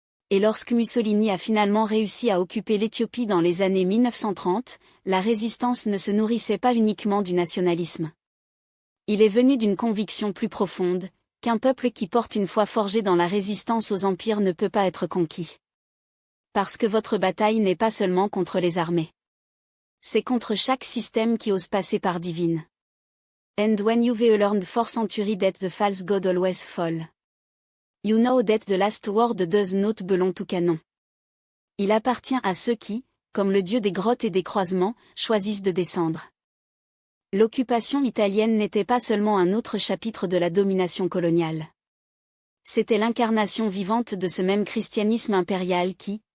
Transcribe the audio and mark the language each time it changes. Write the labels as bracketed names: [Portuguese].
[French] Et lorsque Mussolini a finalement réussi à occuper l'Éthiopie dans les années 1930, la résistance ne se nourrissait pas uniquement du nationalisme. Il est venu d'une conviction plus profonde, qu'un peuple qui porte une foi forgée dans la résistance aux empires ne peut pas être conquis. Parce que votre bataille n'est pas seulement contre les armées. C'est contre chaque système qui ose passer par divine. [English] And when you've learned for centuries that the false god always fall. You know that the last word does not belong to canon. [French] Il appartient à ceux qui, comme le dieu des grottes et des croisements, choisissent de descendre. L'occupation italienne n'était pas seulement un autre chapitre de la domination coloniale. C'était l'incarnation vivante de ce même christianisme impérial qui,